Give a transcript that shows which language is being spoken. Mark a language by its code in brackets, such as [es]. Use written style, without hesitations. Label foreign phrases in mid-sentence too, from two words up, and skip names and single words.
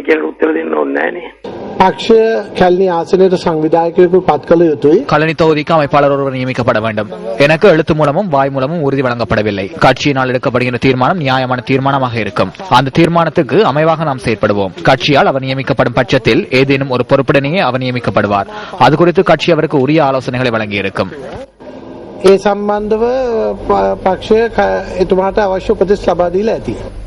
[ta] கலனி தொகுதிக்கு அமைப்பாளர் ஒருவர் நியமிக்கப்பட வேண்டும். எனக்கு எழுத்து மூலமும் வாய் மூலமும் உறுதி வழங்கப்படவில்லை. கட்சியினால் எடுக்கப்படுகின்ற தீர்மானம் நியாயமான தீர்மானமாக இருக்கும். அந்த தீர்மானத்துக்கு அமைவாக நாம் செயற்படுவோம். கட்சியால் அவர் நியமிக்கப்படும் பட்சத்தில் ஏதேனும் ஒரு பொறுப்புடனேயே அவர் நியமிக்கப்படுவார். அது குறித்து கட்சி அவருக்கு உரிய ஆலோசனைகளை வழங்கியிருக்கும். [si] ඒ සම්බන්ධව පක්ෂය එතුමාට අවශ්‍ය උපදෙස් ලබා දීලා ඇති.